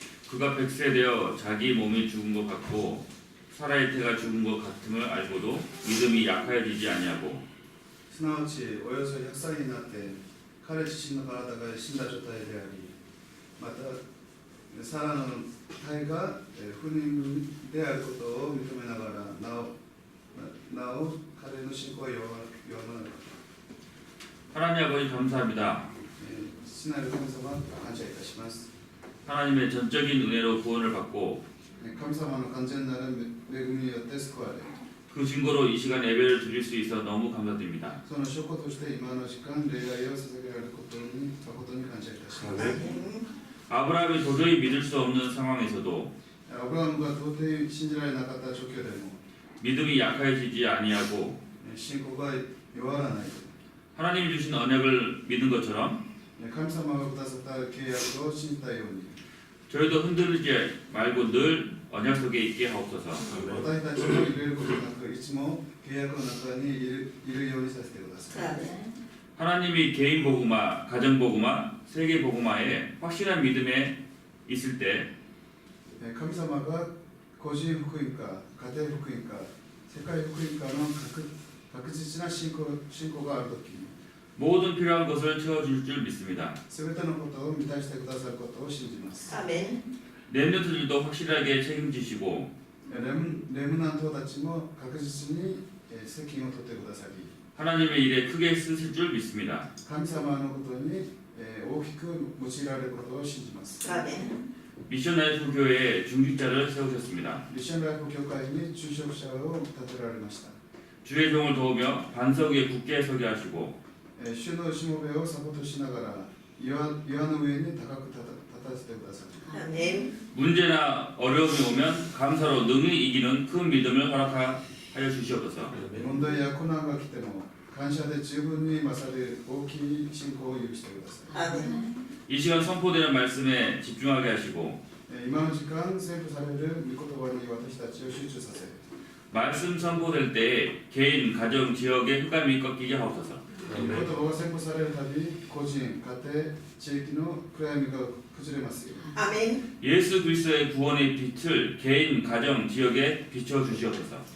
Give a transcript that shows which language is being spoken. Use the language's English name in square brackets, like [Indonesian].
[Korean] 그가 백세되어 자기 몸이 죽은 것 같고 사라의 태가 죽은 것 같음을 알고도 믿음이 약하여지지 아니하고 [Japanese] すなわちおよそ100歳になって彼自身の体が死んだ状態であり、またサラの体が不妊であることを認めながらなお彼の信仰は弱まる。 [Korean] 하나님 아버지 감사합니다. [Japanese] 父なる神様感謝いたします。 [Korean] 하나님의 전적인 은혜로 구원을 받고 [Japanese] 神様の完全なる恵みによって救われ、 [Korean] 그 증거로 이 시간 예배를 드릴 수 있어 너무 감사드립니다. [Japanese] その証拠として今の時間礼拝を捧げられることに感謝いたします。 [Korean] 아브라함이 도저히 믿을 수 없는 상황에서도 [Japanese] アブラハムが到底信じられなかった状況でも [Korean] 믿음이 약해지지 아니하고 [Japanese] 信仰が弱らない。 [Korean] 하나님이 주신 언약을 믿은 것처럼 [Japanese] 神様がくださった契約を信じたように [Korean] 저희도 흔들리지 말고 늘 언약 속에 있게 하옵소서. [Japanese] 私たちも揺れることなくいつも契約の中にいるようにさせてください。 [Korean] 하나님이 개인 복음화, 가정 복음화, 세계 복음화에 확실한 믿음에 있을 때 [Japanese] 神様が個人福音か家庭福音か世界福音かの確実な信仰があるときに [Korean] 모든 필요한 것을 채워줄 줄 믿습니다. [Japanese] すべてのことを満たしてくださることを信じます。 [Korean] 렘넌트들도 확실하게 책임지시고 [Japanese] レムナントたちも確実に責任を取ってくださり [Korean] 하나님의 일에 크게 쓰실 줄 믿습니다. [Japanese] 神様のことに大きく用いられることを信じます。 [Korean] 미션 라이프 교회에 중직자를 세우셨습니다. [Japanese] ミッションライフ教会に殉職者を立てられました。 [Korean] 주의 종을 도우며 반석 위에 굳게 서게 하시고 [Japanese] 主のしもべをサポートしながら岩の上に高く立たせてください。 [Korean] 문제나 어려움이 오면 감사로 능히 이기는 큰 믿음을 허락하여 주시옵소서. [Japanese] 問題や困難が来ても感謝で十分に勝る大きい信仰を許してください。 [Korean] 이 시간 선포되는 말씀에 집중하게 하시고 [Japanese] 今の時間宣布される御言葉に私たちを集中させ [Korean] 말씀 선포될 때 개인, 가정, 지역의 흑암이 꺾이게 하옵소서. [Japanese] 御言葉が宣布されるたび個人、家庭、地域の暗闇が崩れますよ。 [Korean] 예수 그리스도의 구원의 빛을 개인, 가정, 지역에 비춰 주시옵소서.